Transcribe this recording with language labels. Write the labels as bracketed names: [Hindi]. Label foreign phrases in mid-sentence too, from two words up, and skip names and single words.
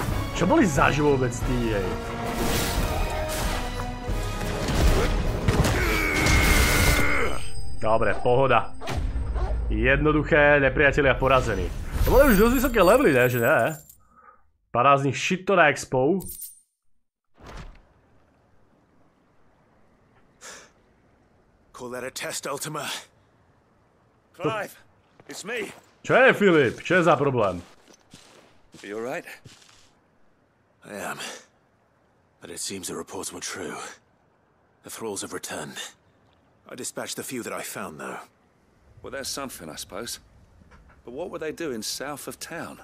[Slovak] Čo boli zač vôbec tí, jej? Dobre, pohoda. Jednoduché, nepriatelia porazení. To boli už dosť vysoké levely, ne? Že ne? Padá z nich shitto na expo. [English] Call that a test, Ultima? Clive, it's me. [Slovak] Čo je, Filip? Čo je za problém? [English] Are you alright? I am. But it seems the reports were true. The thralls have returned. I dispatched the few that I found, though. Well, there's something, I suppose. But what were they doing south of town?